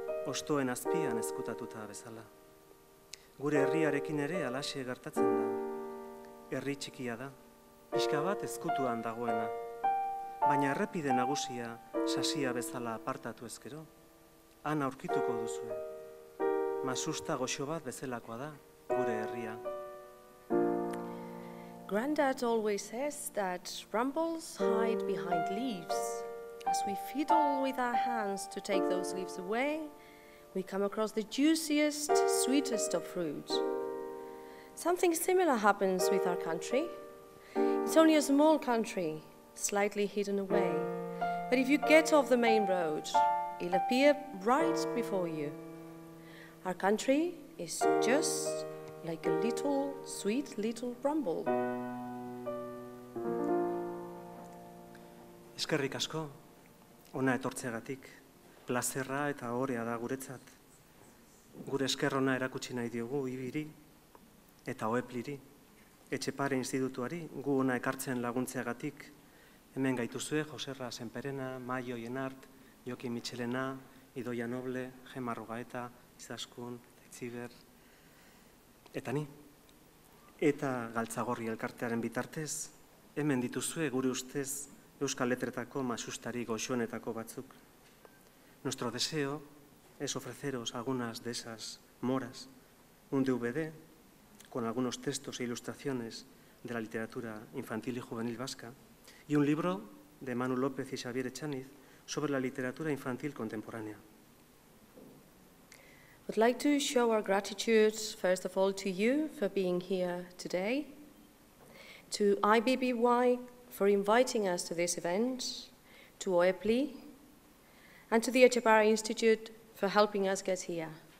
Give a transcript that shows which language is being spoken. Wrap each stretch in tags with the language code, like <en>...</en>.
<eu>Ostoen azpian ezkutatuta bezala. Gure herriarekin ere halaxe gertatzen da. Herri txikia da, pixka bat ezkutuan dagoena. Baina errepide nagusia sasia bezala apartatu ezkero. Han aurkituko duzue. Masusta goxo bat bezalakoa da, gure herria.</eu> <en>Granddad always says that brambles hide behind leaves. As we fiddle with our hands to take those leaves away, we come across the juiciest, sweetest of fruit. Something similar happens with our country. It's only a small country, slightly hidden away. But if you get off the main road, it'll appear right before you. Our country is just like a little, sweet little bramble.</en> <eu>Eskerrik asko, ona etortzeagatik, plazerra eta ohorea da guretzat. Gure esker ona erakutsi nahi diogu IBBYri eta OEPLYri, Etxepare Institutuari, gu ona ekartzen laguntzeagatik. Hemen gaituzue Joserra Senperena, Maio Jenart, Joki Michelena, Idoia Noble, Gema Rogaeta, Izaskun, Itziber, eta ni. Eta Galtzagorri elkartearen bitartez, hemen dituzue gure ustez Euskal Letretako masustari goxoenetako batzuk.</eu> <es>Nuestro deseo es ofreceros algunas de esas moras, un DVD con algunos textos e ilustraciones de la literatura infantil y juvenil vasca y un libro de Manu López y Xavier Echaniz sobre la literatura infantil contemporánea.</es> <en>I'd like to show our gratitude, first of all, to you for being here today, to IBBY for inviting us to this event, to OEPLY, and to the Etxepare Institute for helping us get here.</en>